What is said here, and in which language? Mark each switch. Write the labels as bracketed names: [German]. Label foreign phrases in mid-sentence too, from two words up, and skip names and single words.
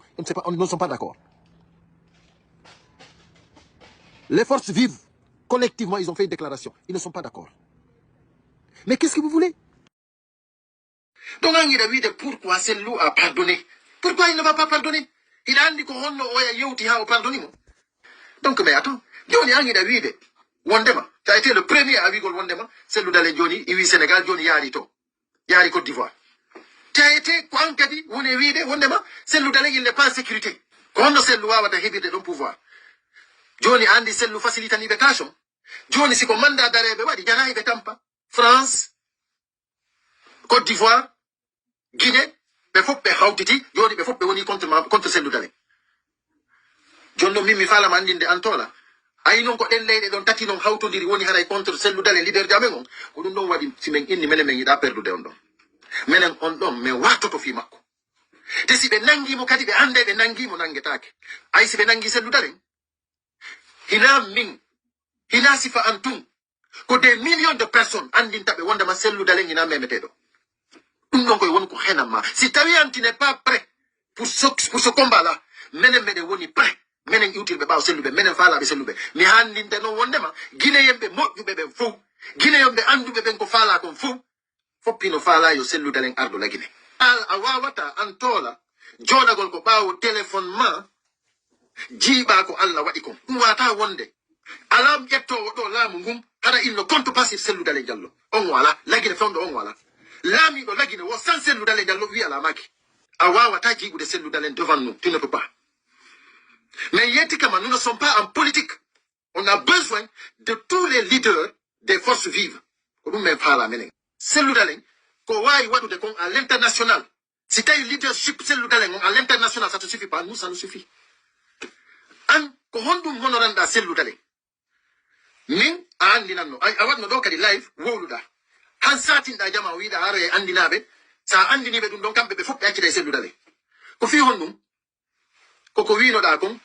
[French] Ils ne sont pas d'accord. Les forces vives, collectivement, ils ont fait une déclaration. Ils ne sont pas d'accord. Mais qu'est-ce que vous voulez? Donc, pourquoi Selou a pardonné? Pourquoi il ne va pas pardonner? [Fula] il andi ko honno oya yewti ha o pardonimo. [French] Donc mais attends, [Fula] joni angi da wiide wondema [French] tu as été le premier à [Fula] wigol wondema Cellou Dalein joni iwi Sénégal joni yaari to yaari Côte d'Ivoire. [French] Tu as été [Fula] ko ankadi woni wiide wondema Cellou Dalein [French] il n'est pas en sécurité [Fula] ko honno Cellou wawata heɓirde ɗon pouvoir. Joni andi Cellou facilitaniɓe tâche on. Joni siko mandat dareɓe waɗi jarayiɓe tampa France, Côte d'Ivoire, Guinée, ɓe fof ɓe hawtiti joni ɓe fof ɓe woni contre Cellou Dalein. Jonno min mi falama andinde antola ayi non ko ɗen leyɗe ɗon tati non hawtodiri woni haray contre Cellou Dalein leader jamen on ko ɗum ɗon waɗi simen inni menen min yiɗa perdude on ɗon minen on ɗon min wattoto fi makko te si ɓe nangimo kadi ɓe ande ɓe nangimo nanguetake ay si ɓe nangi Cellou Dalein hina min hina sifa an tun ko [French] des millions de personnes [Fula] andinta ɓe wondema Cellou Dalein hina memeteɗo ɗum ɗon koye woni ko henanma si tawi an [French] tu n'es pas prêt pour ce combat là [Fula] menen meɗen woni prêt menen iwtirɓe ɓaaw Selluɓe menen faalaɓe Selluɓe mi handinde noon wondema guinéyemɓe moƴƴuɓe ɓen fof guinéyomɓe anduɓe ɓen ko faala kon fof foppino faala yo Cellou Dalein ardo la Guinée a wawata an toola joɗagol ko ɓaawo téléphone ma jiiɓa ko Allah waɗi kon ɗum wata wonde alam ƴettowo ɗo laamu ngun hara [French] il ne compte pas sur Cellou Dalein Diallo [Fula] on wala lagine fewdo on wala laamiɗo lagine wo sans Cellou Dalein Diallo wi ala maki a wawata jiiɓude Cellou Dalein [French] devant nous tu ne peux pas. Mais Yetikama, nous ne sommes pas en politique. On a besoin de tous les leaders des forces vives. Cellou Dalein, à l'international. Si tu as un leadership Cellou Dalein à l'international, ça ne te suffit pas. Nous, ça nous suffit. [Fula] An, ko hondu monoranda Cellou Dalein. Min, a andinanno. Awad no doka di live, woluda. Han satin da jama wida hare andinabe. Sa andinibe dum don kambe be fop yakide Cellou Dalein. Ko fi hondum. Koko wino da kon.